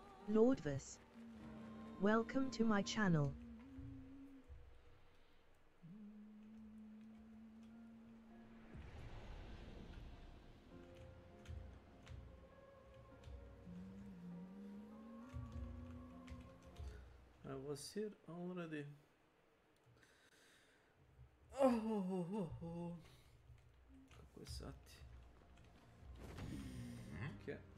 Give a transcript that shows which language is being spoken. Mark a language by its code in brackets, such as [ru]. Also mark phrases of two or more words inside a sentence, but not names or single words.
[en] Lordvis. Welcome to my channel. I was here already. Oh. [bs] Kako je sati? [en] Okay.